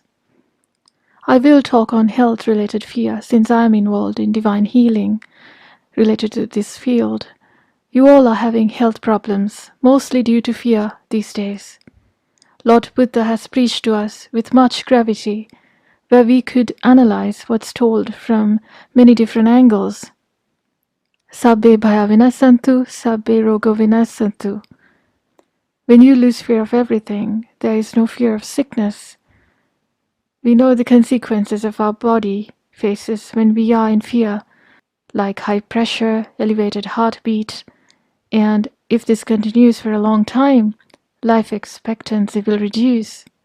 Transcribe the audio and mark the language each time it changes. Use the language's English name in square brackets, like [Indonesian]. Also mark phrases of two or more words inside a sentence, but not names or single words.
[English] I will talk on health-related fear since I am involved in divine healing related to this field. You all are having health problems, mostly due to fear these days. Lord Buddha has preached to us with much gravity, where we could analyze what's told from many different angles. [Pali] Sabbe bhaya vinasantu, sabbe rogo vinasantu. [English] When you lose fear of everything, there is no fear of sickness. We know the consequences of our body faces when we are in fear, like high pressure, elevated heartbeat, and if this continues for a long time, life expectancy will reduce.